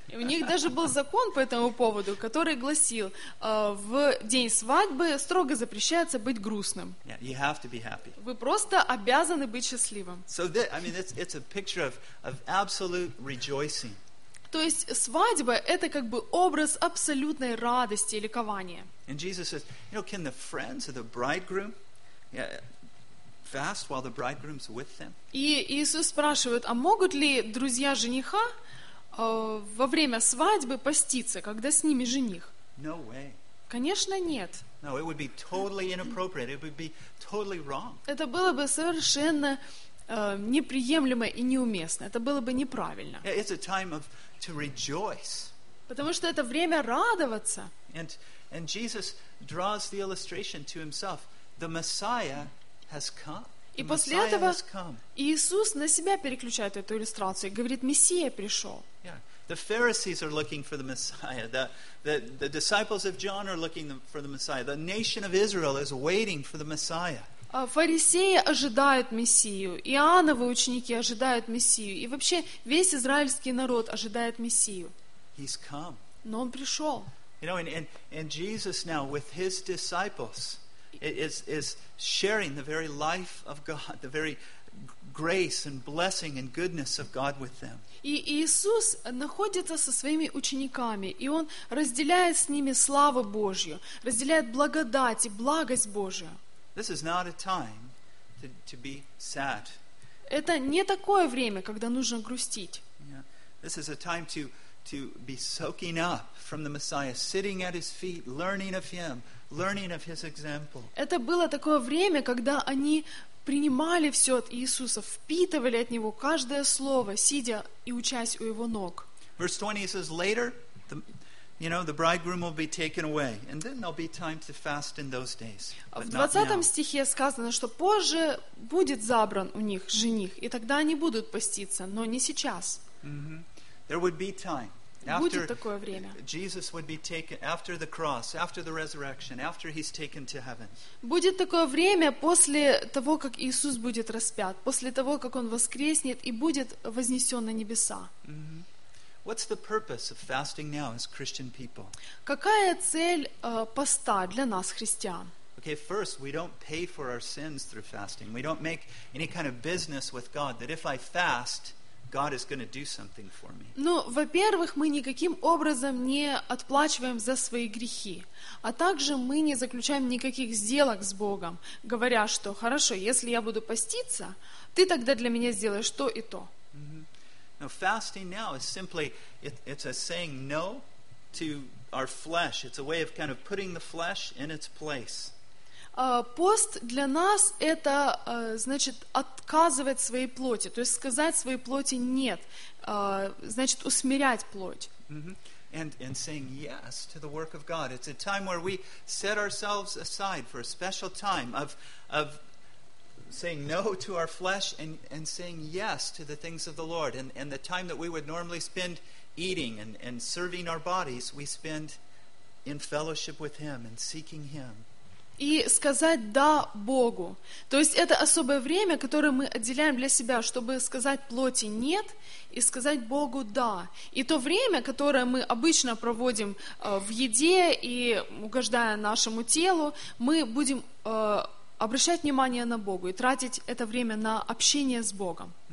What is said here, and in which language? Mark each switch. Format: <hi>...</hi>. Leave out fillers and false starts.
<ru>И у них даже был закон по этому поводу, который гласил, в день свадьбы строго запрещается быть грустным.</ru> <en>Yeah, you have to be happy.</en> <ru>Вы просто обязаны быть счастливым.</ru> <en>So that, I mean, it's a picture of absolute rejoicing.</en> <ru>То есть свадьба это как бы образ абсолютной радости и ликования.</ru> <en>And Jesus says, you know, can the friends of the bridegroom, fast while the bridegroom's with them.</en> <ru>И Иисус спрашивает, а могут ли друзья жениха во время свадьбы поститься, когда с ними жених?</ru> <en>No way.</en> <ru>Конечно, нет.</ru> <en>No, it would be totally inappropriate. It would be totally wrong.</en> <ru>Это было бы совершенно неприемлемо и неуместно. Это было бы неправильно.</ru> <en>It's a time of to rejoice.</en> <ru>Потому что это время радоваться.</ru> <en>And Jesus draws the illustration to himself. The Messiah has come.</en> <ru>И после этого Иисус на себя переключает эту иллюстрацию и говорит, Мессия пришел.</ru> <en>The Pharisees are looking for the Messiah. The disciples of John are looking for the Messiah. The nation of Israel is waiting for the Messiah.</en> <ru>Фарисеи ожидают Мессию, Иоанновы ученики ожидают Мессию, и вообще весь израильский народ ожидает Мессию.</ru> <en>He's come.</en> <ru>Но он пришел.</ru> <en>You know, and Jesus now with his disciples is sharing the very life of God, the very grace and blessing and goodness of God with them.</en> <ru>И Иисус находится со своими учениками, и он разделяет с ними славу Божью, разделяет благодать и благость Божию.</ru> <en>This is not a time to be sad.</en> <ru>Это не такое время, когда нужно грустить.</ru> <en>Yeah. This is a time to be soaking up from the Messiah, sitting at his feet, learning of him, learning of his example.</en> <ru>Это было такое время, когда они принимали все от Иисуса, впитывали от Него каждое слово, сидя и учась у Его ног.</ru> <en>Verse 20 says, later, the bridegroom will be taken away, and then there'll be time to fast in those days.</en> <ru>В 20 стихе сказано, что позже будет забран у них жених, и тогда они будут поститься, но не сейчас.</ru> <en>There would be time.</en> <ru>Будет такое время.</ru> <en>Jesus would be taken after the cross, after the resurrection, after he's taken to heaven.</en> <ru>Будет такое время после того, как Иисус будет распят, после того, как он воскреснет и будет вознесен на небеса.</ru> <en>What's the purpose of fasting now as Christian people?</en> <ru>Какая цель поста для нас христиан?</ru> <en>Okay, first, we don't pay for our sins through fasting. We don't make any kind of business with God that if I fast, God is going to do something for me.</en> <ru>Ну, во-первых, мы никаким образом не отплачиваем за свои грехи, а также мы не заключаем никаких сделок с Богом, говоря, что хорошо, если я буду поститься, ты тогда для меня сделаешь то и то.</ru> <en>Now, fasting now is simply it's a saying no to our flesh. It's a way of kind of putting the flesh in its place.</en> <ru>Пост для нас это значит отказывать своей плоти, то есть сказать своей плоти нет, значит усмирять плоть.</ru> <en>And saying yes to the work of God. It's a time where we set ourselves aside for a special time of saying no to our flesh and saying yes to the things of the Lord. And the time that we would normally spend eating and serving our bodies, we spend in fellowship with Him and seeking Him.</en> <ru>И сказать «да» Богу. То есть это особое время, которое мы отделяем для себя, чтобы сказать плоти «нет» и сказать Богу «да». И то время, которое мы обычно проводим в еде и угождая нашему телу, мы будем обращать внимание на Бога и тратить это время на общение с Богом.</ru>